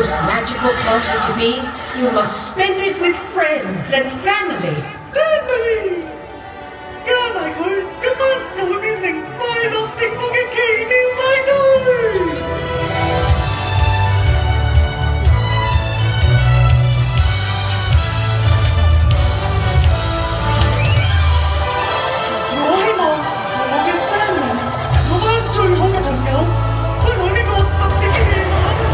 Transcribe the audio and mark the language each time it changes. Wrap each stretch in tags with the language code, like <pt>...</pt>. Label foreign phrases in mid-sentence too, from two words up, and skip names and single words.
<en>magical party to be, you must spend it with friends and family. Family!</en> <yue>加埋佢，今晚就會變成快樂幸福嘅奇妙派對！我希望我嘅 family，我班最好嘅朋友，開往呢個特別嘅夜晚。</yue>